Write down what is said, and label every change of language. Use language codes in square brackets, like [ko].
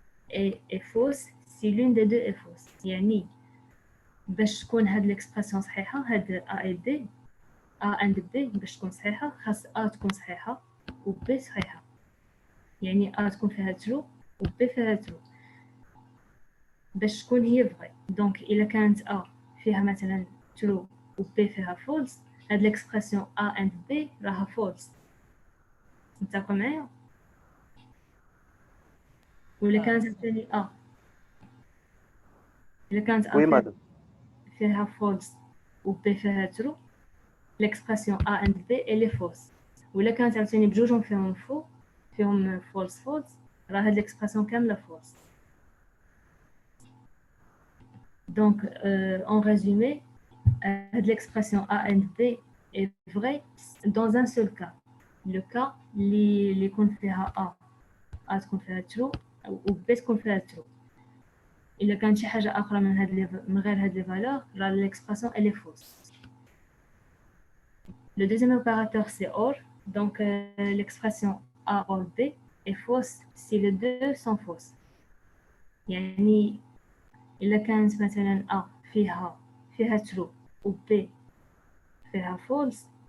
[fr] Et est fausse si l'une des deux est fausse. [ar] يعني باش تكون هاد l'expression صحيحة هاد A et B A and B باش تكون صحيحة خاص A تكون صحيحة و B صحيحة. يعني A تكون فيها true و B فيها true باش تكون هي vrai. دونك إلا كانت A فيها مثلا true و B فيها false هاد l'expression A and B راها false. متفقين معايا؟ ولا كانت ثاني A إلا كانت A فيها false و B فيها true [fr] l'expression A and B elle est fausse. [ar] ولا كانت عاوتاني بجوجهم فيهم فيهم false راه هاد l'expression كاملة false. [fr] Donc en résumé l'expression A and B est vraie dans un seul cas. [ar] Le cas اللي يكون فيها A تكون فيها true و B تكون فيها true. إلا كان شي حاجة أخرى من غير هاد les valeurs راه [fr] l'expression elle est fausse. Le deuxième opérateur c'est OR. Donc l'expression A or B est fausse si les deux sont fausses. [ar] يعني إلا كانت مثلا A فيها true و B فيها false